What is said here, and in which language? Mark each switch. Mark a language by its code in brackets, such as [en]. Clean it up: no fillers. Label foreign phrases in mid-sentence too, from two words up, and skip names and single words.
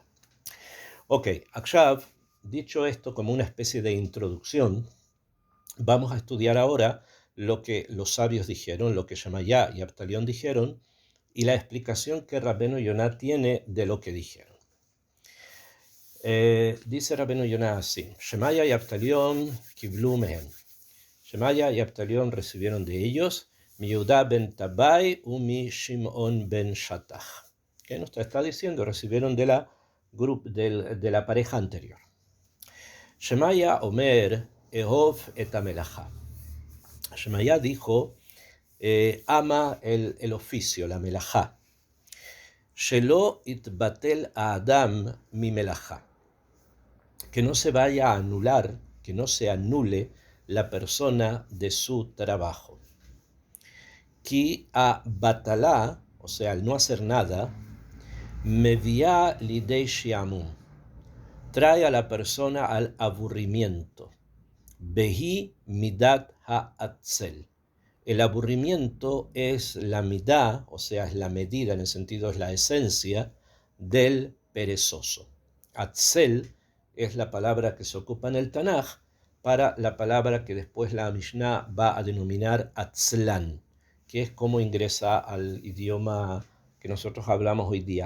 [es] Ok, Akshav, dicho esto como una especie de introducción, vamos a estudiar ahora lo que los sabios dijeron, lo que Shemaya y Abtalión dijeron, y la explicación que Rabbeinu Yonah tiene de lo que dijeron. Dice Rabbeinu Yonah así: Shemaya y Abtalión [he] קיבלו מהם. [es] Shemaya y Abtalión recibieron de ellos mi Yehuda ben Tabai y mi Shimon ben Shatach. ¿Qué nos está diciendo? Recibieron de la pareja anterior. [he] שמעיה אומר אהוב את המלאכה. [es] Shemaya dijo, ama el oficio, la melajá. [he] שלא יתבטל אדם ממלאכה. [es] Que no se vaya a anular, que no se anule la persona de su trabajo. [he] כי הבטלה, [es] o sea, al no hacer nada, [he] מביאה לידי שעמום. [es] Trae a la persona al aburrimiento. [he] והיא מדת העצל. [es] El aburrimiento es la midá, o sea, es la medida, en el sentido es la esencia del perezoso. Atzel es la palabra que se ocupa en el Tanaj para la palabra que después la Mishnah va a denominar Atzlan, que es como ingresa al idioma que nosotros hablamos hoy día.